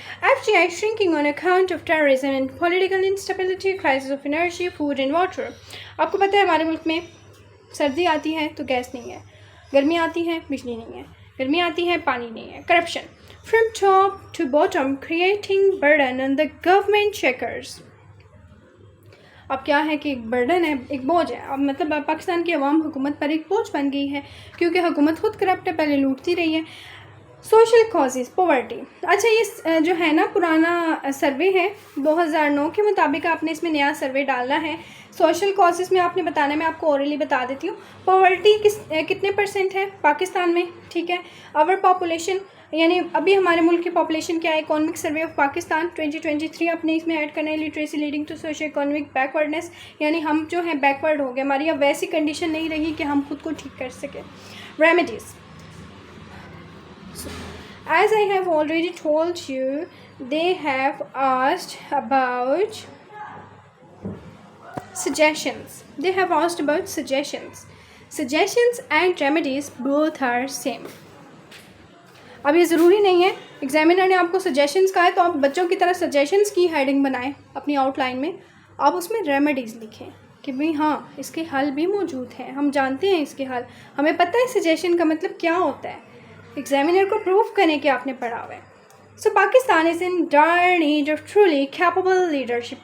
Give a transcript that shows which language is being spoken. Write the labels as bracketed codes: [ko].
[en] FGI shrinking on account of terrorism and political instability, crisis of energy, food and water. [ur] آپ کو پتہ ہے ہمارے ملک میں سردی آتی ہے تو گیس نہیں ہے، گرمی آتی ہے بجلی نہیں ہے، گرمی آتی ہے پانی نہیں ہے. [en] Corruption from top to bottom creating burden on the government checkers. [ur] اب کیا ہے کہ ایک برڈن ہے، ایک بوجھ ہے. اب مطلب پاکستان کی عوام حکومت پر ایک بوجھ بن گئی ہے کیونکہ حکومت خود کرپٹ ہے، پہلے لوٹتی رہی ہے. Social causes, poverty. اچھا یہ جو ہے نا پرانا سروے ہے 2009 کے مطابق، آپ نے اس میں نیا سروے ڈالنا ہے. سوشل کازز میں آپ نے بتانا ہے، میں آپ کو اورلی بتا دیتی ہوں. پاورٹی کتنے % ہے پاکستان میں، ٹھیک ہے. اور پاپولیشن یعنی ابھی ہمارے ملک کی پاپولیشن کیا ہے. اکانومک سروے آف پاکستان 2023 اپنے اس میں ایڈ کرنا ہے. [en] literacy leading to social economic backwardness, [ur] یعنی ہم جو ہیں بیکورڈ ہو گئے، ہماری اب ویسی کنڈیشن نہیں رہی کہ ہم خود کو ٹھیک کر سکیں. Remedies. [en] As I have already told you, they have asked about suggestions. They have asked about suggestions. Suggestions and remedies both are same. [ur] اب یہ ضروری نہیں ہے ایگزامینر نے آپ کو سجیشنس کہا ہے تو آپ بچوں کی طرح سجیشنس کی ہیڈنگ بنائیں اپنی آؤٹ لائن میں. آپ اس میں ریمیڈیز لکھیں کہ بھئی ہاں اس کے حل بھی موجود ہیں، ہم جانتے ہیں اس کے حل، ہمیں پتہ ہے سجیشن کا مطلب کیا ہوتا ہے. ایگزامینر کو پروف کریں کہ آپ نے پڑھا ہوا ہے. [en] So Pakistan is in dire need of truly capable leadership.